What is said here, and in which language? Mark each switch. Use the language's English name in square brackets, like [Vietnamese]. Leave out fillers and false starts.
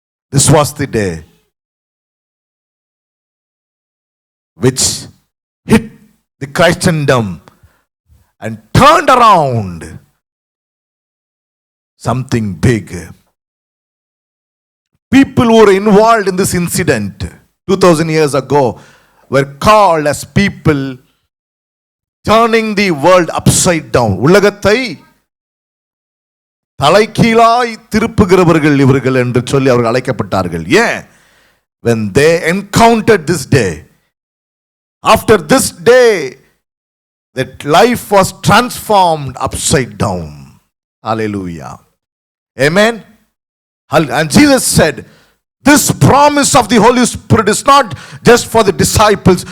[English] This was the day which hit the Christendom and turned around something big. People who were involved in this incident 2000 years ago were called as people turning the world upside down. [Tamil] உலகத்தை தலைகீழாய் திருப்புகிறவர்கள் இவர்கள் என்று சொல்லி அவர்கள் அழைக்கப்பட்டார்கள். ஏன்? [English] When they encountered this day, after this day, that life was transformed upside down. Hallelujah. Amen. And Jesus said, this promise of the Holy Spirit is not just for the disciples.